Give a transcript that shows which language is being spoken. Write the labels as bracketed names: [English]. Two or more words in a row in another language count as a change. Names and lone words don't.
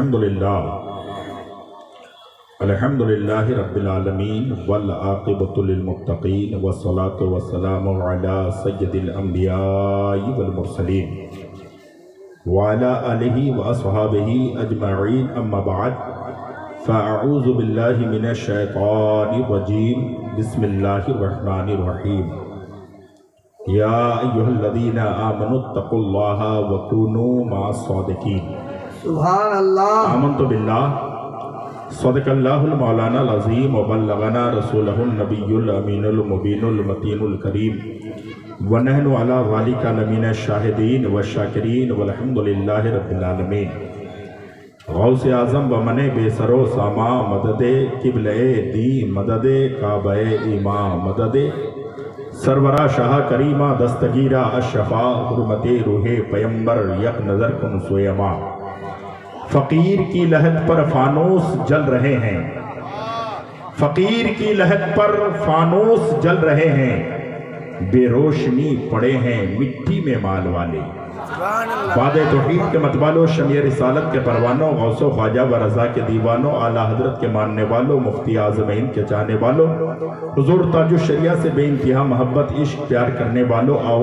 [Arabic] الحمد لله رب العالمين والعاقبة للمتقين والصلاة والسلام على سيد الأنبياء والمرسلين وعلى آله وأصحابه أجمعين، أما بعد، فأعوذ بالله من الشيطان الرجيم، بسم الله الرحمن الرحيم. يا أيها الذين آمنوا اتقوا الله وكونوا مع الصادقين. سبحان الله. آمنت بالله صدق الله مولانا العظيم وبلغنا رسوله النبي الأمين المبين المتين الكريم ونحن على ذلك لمن الشاهدين والشاكرين والحمد لله رب العالمين. [Persian] غوث اعظم و منِ بی سر و سامان، مددی قبلهٔ دین، مددی کعبهٔ ایمان، مددی سرور شاه کریما، دستگیرا شفیعا، حرمت روح پیمبر، یک نظر کن سوی ما. [Urdu] فقیر کی لحد پر فانوس جل رہے ہیں، فقیر کی لحد پر فانوس جل رہے ہیں، بے روشنی پڑے ہیں مٹی میں مال والے. بادۂ توحید کے متوالو، شمع رسالت کے پروانو، غوث و خواجہ و رضا کے دیوانو، اعلیٰ حضرت کے ماننے والو، مفتی اعظم کے چاہنے والو، حضور تاج الشریعہ سے بے انتہا محبت عشق پیار کرنے والو، آؤ